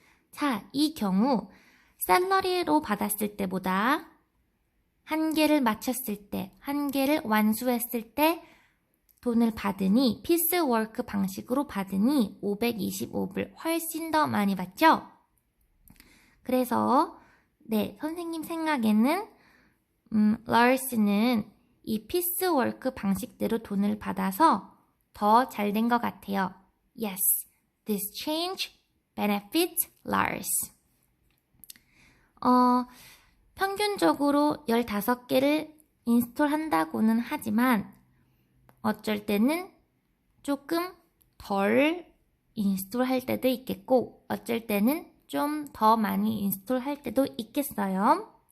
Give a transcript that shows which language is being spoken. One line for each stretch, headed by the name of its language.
Korean: 자, 이 경우 샐러리로 받았을 때보다 한 개를 마쳤을 때, 한 개를 완수했을 때 돈을 받으니 피스워크 방식으로 받으니 525불 훨씬 더 많이 받죠? 그래서 네, 선생님 생각에는 라스는 이 피스워크 방식대로 돈을 받아서 더 잘 된 것 같아요.
English: Yes, this change benefits Lars.
Korean: 평균적으로 15개를 인스톨 한다고는 하지만 어쩔 때는 조금 덜 인스톨 할 때도 있겠고 어쩔 때는 좀 더 많이 인스톨 할 때도 있겠어요.